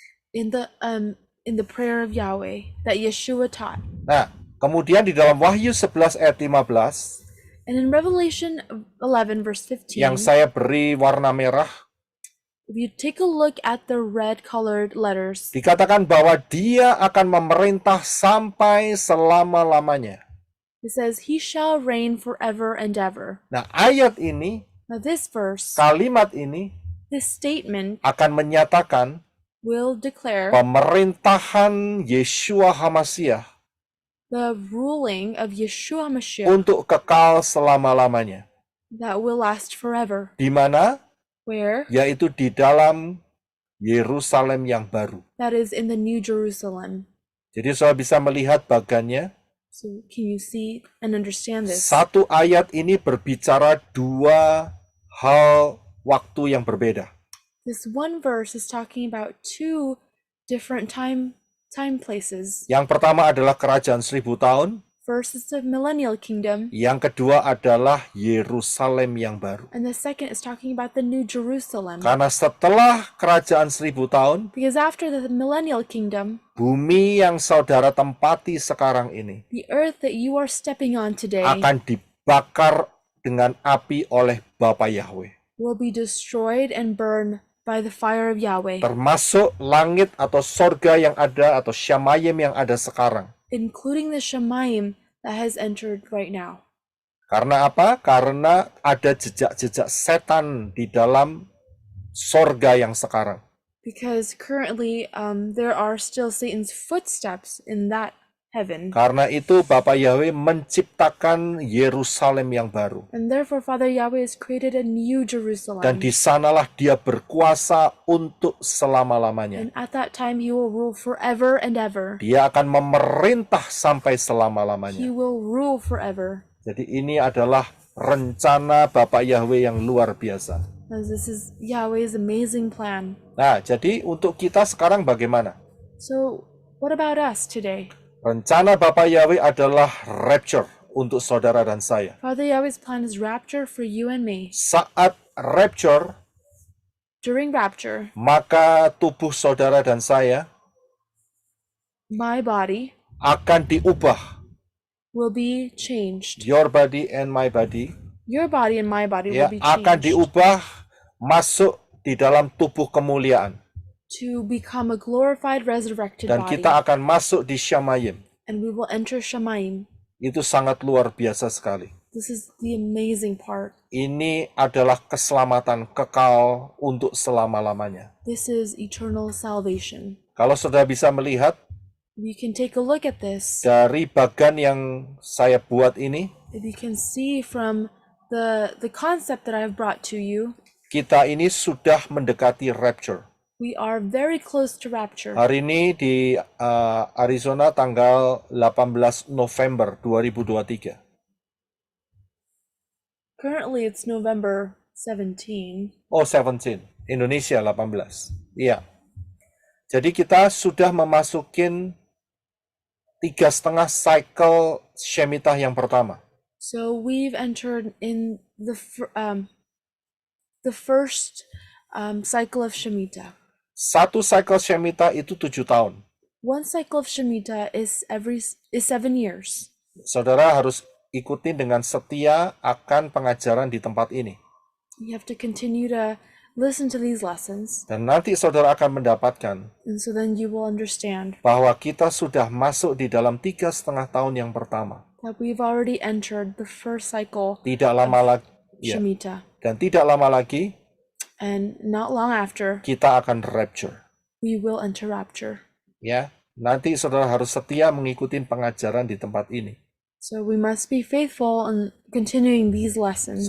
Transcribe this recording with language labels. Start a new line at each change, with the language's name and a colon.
English: in the prayer of Yahweh that Yeshua taught.
Indonesian: Nah, kemudian di dalam Wahyu 11 ayat 15
English: And in Revelation 11 verse 15,
Indonesian: yang saya beri warna merah,
English: if you take a look at the red colored letters,
Indonesian: dikatakan bahwa dia akan memerintah sampai selama-lamanya.
English: it says, He shall reign forever and ever.
Indonesian: Nah, ayat ini,
English: Now this verse,
Indonesian: kalimat ini
English: this statement
Indonesian: akan menyatakan
English: will declare
Indonesian: pemerintahan Yeshua HaMashiach
English: the ruling of Yeshua Mashiach
Indonesian: untuk kekal selama-lamanya.
English: that will last forever.
Indonesian: Di mana?
English: Where?
Indonesian: Yaitu di dalam Yerusalem yang baru.
English: That is in the New Jerusalem.
Indonesian: Jadi saudara bisa melihat bagannya.
English: So can you see and understand this?
Indonesian: Satu ayat ini berbicara dua hal waktu yang berbeda.
English: This one verse is talking about two different time places.
Indonesian: Yang pertama adalah kerajaan 1000 tahun.
English: First is the millennial kingdom,
Indonesian: Yang kedua adalah Yerusalem yang baru.
English: and the second is talking about the New Jerusalem.
Indonesian: Karena setelah kerajaan 1000 tahun,
English: Because after the millennial kingdom,
Indonesian: bumi yang saudara tempati sekarang ini
English: the earth that you are stepping on today
Indonesian: akan dibakar dengan api oleh Bapa Yahweh.
English: will be destroyed and burned by the fire of Yahweh,
Indonesian: Termasuk langit atau sorga yang ada atau Syamayim yang ada sekarang.
English: including the Shemaim that has entered right now.
Indonesian: Karena apa? Karena ada jejak-jejak setan di dalam sorga yang sekarang.
English: Because currently there are still Satan's footsteps in that heaven.
Indonesian: Karena itu Bapa Yahweh menciptakan Yerusalem yang baru.
English: And therefore Father Yahweh has created a new Jerusalem.
Indonesian: Dan di sanalah dia berkuasa untuk selama-lamanya.
English: And at that time he will rule forever and ever.
Indonesian: Dia akan memerintah sampai
English: He
Indonesian: selama-lamanya.
English: will rule forever.
Indonesian: Jadi ini adalah rencana Bapa Yahweh yang luar biasa.
English: As this is Yahweh's amazing plan.
Indonesian: Nah, jadi untuk kita sekarang bagaimana?
English: So what about us today?
Indonesian: Rencana Bapa Yahweh adalah rapture untuk saudara dan saya.
English: Father Yahweh's plan is rapture for you and me.
Indonesian: Saat rapture,
English: During rapture,
Indonesian: maka tubuh saudara dan saya
English: my body
Indonesian: akan diubah.
English: will be changed. Your body and my body Your body and my body
Indonesian: ya
English: will be
Indonesian: akan
English: changed
Indonesian: diubah masuk di dalam tubuh kemuliaan.
English: to become a glorified resurrected
Indonesian: Dan
English: body.
Indonesian: kita akan masuk di Syamayim.
English: And we will enter Shemaim.
Indonesian: Itu sangat luar biasa sekali.
English: This is the amazing part.
Indonesian: Ini adalah keselamatan kekal untuk selama-lamanya.
English: This is eternal salvation.
Indonesian: Kalau saudara bisa melihat,
English: You can take a look at this.
Indonesian: Dari bagan yang saya buat ini,
English: If you can see from the concept that I've brought to you,
Indonesian: kita ini sudah mendekati rapture.
English: we are very close to rapture.
Indonesian: Hari ini di Arizona tanggal 18 November 2023.
English: Currently, it's November 17.
Indonesian: Oh, 17. Indonesia 18. Iya. Jadi kita sudah memasukin 3,5 cycle Shemitah yang pertama.
English: So we've entered in the first cycle of Shemitah.
Indonesian: Satu cycle Shemitah itu 7 tahun.
English: One cycle of Shemitah is 7 years.
Indonesian: Saudara harus ikuti dengan setia akan pengajaran di tempat ini.
English: You have to continue to listen to these lessons,
Indonesian: Dan nanti saudara akan mendapatkan
English: and so then you will understand
Indonesian: bahwa kita sudah masuk di dalam 3,5 tahun yang pertama.
English: that we've already entered the first cycle
Indonesian: Tidak lama lagi, ya,
English: Shemitah.
Indonesian: dan tidak lama lagi
English: And not long after,
Indonesian: kita akan rapture.
English: we will enter rapture.
Indonesian: Ya, nanti saudara harus setia mengikuti pengajaran di tempat ini.
English: So we must be faithful in continuing these lessons.